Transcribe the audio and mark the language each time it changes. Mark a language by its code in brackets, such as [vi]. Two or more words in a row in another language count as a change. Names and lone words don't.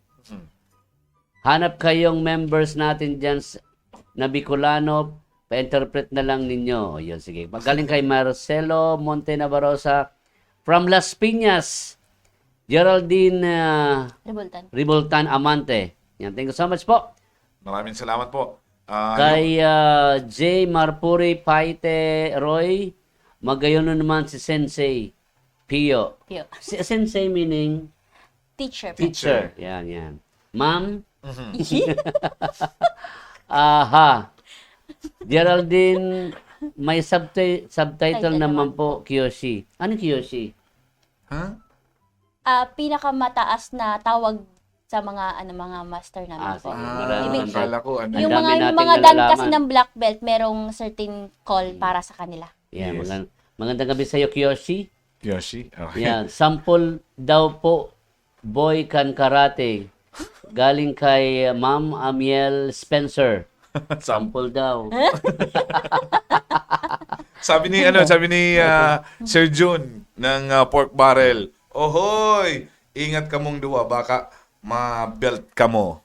[tl] Hanap kayong members natin dyan na Bicolano, pa-interpret na lang ninyo. Yun, sige. Magaling kay Marcelo Monte Nabarosa. From Las Piñas, Geraldine Ribultan Amante. Yan, [en] thank you so much po. [tl] Maraming salamat po. [bik] Kay J. Marpuri Paite Roy, magayon naman si Sensei Pio. [tl] Si Sensei meaning Teacher. Yan. Ma'am. Aha. Geraldine, may subtitle naman po, Kiyoshi. Ano Kiyoshi? Huh? Pinakamataas na tawag sa mga mga master namin po. Sige. Akala ko Yung Ang dami mga nating dan nalalaman. kasi ng [en] black belt, [tl] merong [en] certain call [tl] para sa kanila. Yan, Yes. magandang gabi sa iyo, Kiyoshi. Yoshi? Okay. Yan, sample daw po, boy kan karate. Galing kay Ma'am Amiel Spencer. Sample daw. Sabi ni Sir June ng Pork Barrel, [bik] "Ohoy, ingat ka mong duwa, baka ma-belt ka mo."